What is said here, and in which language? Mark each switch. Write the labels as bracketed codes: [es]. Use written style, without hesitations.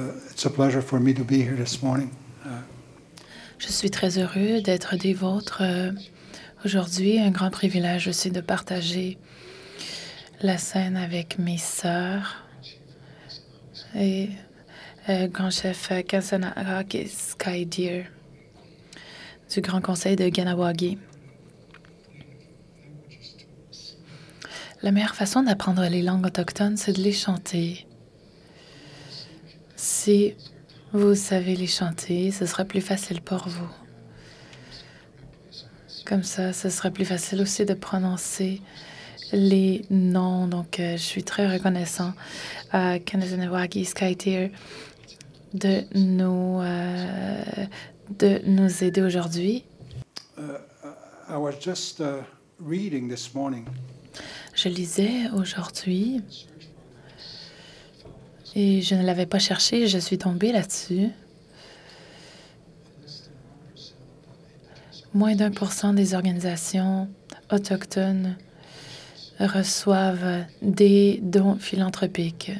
[en] It's a pleasure for me to be here this morning. [fr] Je suis très heureux d'être des vôtres aujourd'hui. Un grand privilège aussi de partager la scène avec mes sœurs et grand chef Kasanahake Sky Deer du Grand Conseil de Kahnawake. La meilleure façon d'apprendre les langues autochtones, c'est de les chanter. Si vous savez les chanter, ce sera plus facile pour vous. Comme ça, ce sera plus facile aussi de prononcer les noms. Donc, je suis très reconnaissant à Kasanahake Sky Deer de nous aider aujourd'hui. [en] I was just reading this morning. [fr] Je lisais aujourd'hui et je ne l'avais pas cherché, je suis tombée là-dessus. Moins d'1% des organisations autochtones reçoivent des dons philanthropiques.